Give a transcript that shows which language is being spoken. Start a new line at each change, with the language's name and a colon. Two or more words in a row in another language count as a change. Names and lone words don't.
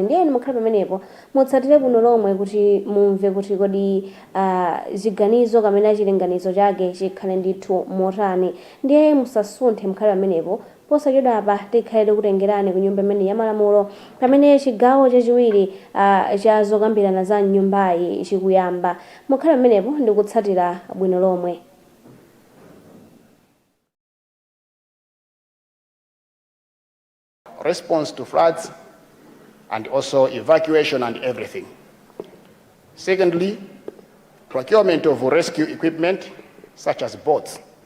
Nyanja: Ndiye mukhale pamenepo mutsatire kuno lomwe kuti mumve kuti kodi ziganizo kamene chilinganizo chake chikhale ndithu motani. Ndiye musasunthe, mukhale pamenepo posachedwa apa tikhale kutengerani ku nyumba imene ya malamulo pamene chigawo chachiwiri cha zokambirana za nyumbayi chikuyamba. Mukhale pamenepo ndi kutsatira bwino lomwe.
English: Response to floods and also evacuation and everything. Secondly, procurement of rescue equipment such as boats.